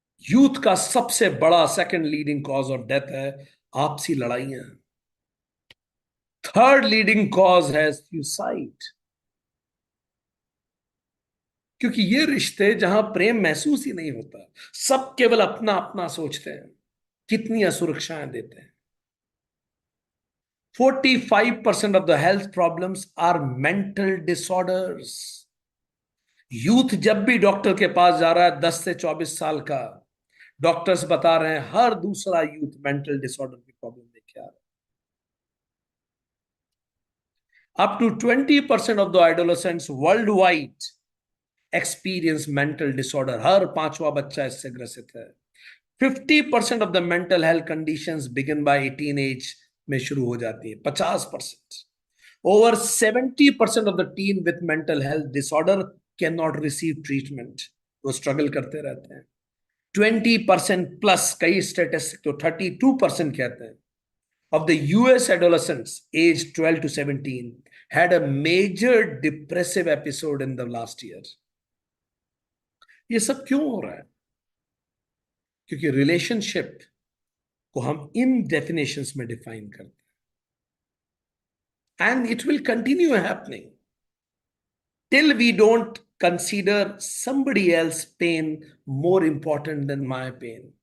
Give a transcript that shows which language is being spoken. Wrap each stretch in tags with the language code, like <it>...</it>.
<hi>Youth का सबसे बड़ा second leading cause of death है आपसी लड़ाइयां। थर्ड लीडिंग कॉज है सुसाइड। क्योंकि ये रिश्ते जहां प्रेम महसूस ही नहीं होता, सब केवल अपना अपना सोचते हैं, कितनी असुरक्षाएं देते हैं।</hi> <en>45% of the health problems are mental disorders.</en> <hi>Youth जब भी डॉक्टर के पास जा रहा है 10 से 24 साल का, डॉक्टर्स बता रहे हैं हर दूसरा यूथ मेंटल डिसऑर्डर की प्रॉब्लम लेके आ रहा है।</hi> <en>Up to 20% of the adolescents world wide experience mental disorder.</en> <hi>हर पांचवा बच्चा इससे ग्रसित है।</hi> <en>50% of the mental health conditions begin by 18 age</en> <hi>में शुरू हो जाती है। 50%।</hi> <en>Over 70% of the teen with mental health disorder can not receive treatment.</en> <hi>वो स्ट्रगल करते रहते हैं। 20% प्लस, कई स्टेटिस्टिक तो 32% कहते हैं,</hi> <en>of the US adolescents aged 12 to 17 had a major depressive episode in the last year।</en> <hi>ये सब क्यों हो रहा है? क्योंकि रिलेशनशिप को हम इन डेफिनेशंस में डिफाइन करते हैं,</hi> <en>And it will continue happening till we don't consider somebody else pain more important than my pain।</en>